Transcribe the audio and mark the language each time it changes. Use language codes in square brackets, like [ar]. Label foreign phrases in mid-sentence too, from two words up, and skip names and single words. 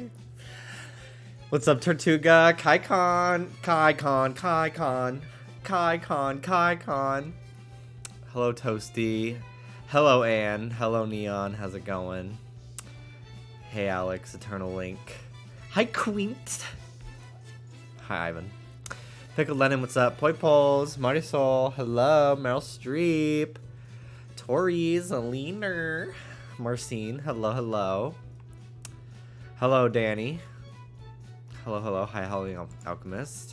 [en] What's up, Tortuga? Kaikon. Hello, Toasty. Hello, Anne. Hello, Neon. How's it going? Hey, Alex. Eternal Link. Hi, Queent. Hi, Ivan. Pickle Lennon, what's up? Poi Poles. Marisol. Hello. Meryl Streep. Tori's. Alina. Marcine. Hello. Hello, Danny. Hello. Hi, Holly Alchemist.